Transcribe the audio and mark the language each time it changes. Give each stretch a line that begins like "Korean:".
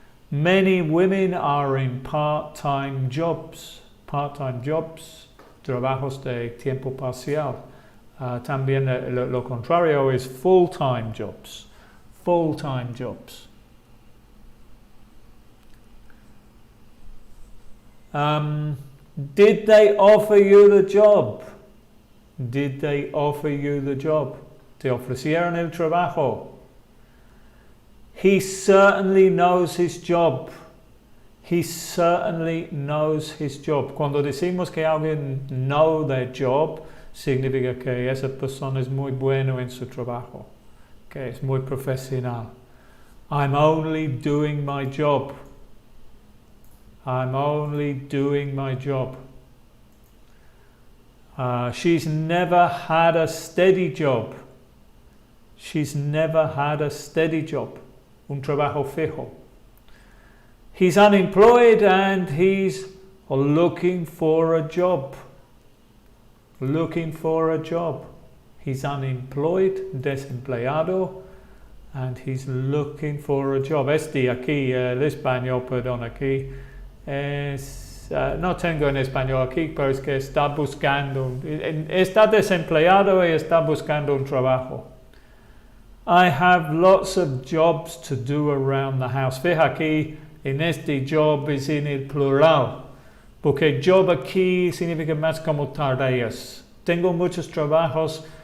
English: Many women are in part-time jobs. Part-time jobs,
Spanish: trabajos de tiempo parcial. También lo contrario es
English: full-time jobs. Full-time jobs. Did they offer you the job? Did they offer you the job?
Spanish: Te ofrecieron el trabajo.
English: He certainly knows his job. He certainly knows his job.
Spanish: Cuando decimos que alguien
English: know their job,
Spanish: significa que esa persona es muy bueno en su trabajo, que es muy profesional.
English: I'm only doing my job. I'm only doing my job. She's never had a steady job. She's never had a steady job.
Spanish: Un trabajo fijo.
English: He's unemployed and he's looking for a job. Looking for a job. He's unemployed, desempleado, and he's looking for a job.
Spanish: Aquí, el español, perdón, aquí. No tengo en español aquí, pero es que está buscando, está desempleado y está buscando un trabajo.
English: I have lots of jobs to do around the house.
Spanish: Fija aquí, en este job es en el plural, porque job aquí significa más como tareas. Tengo muchos trabajos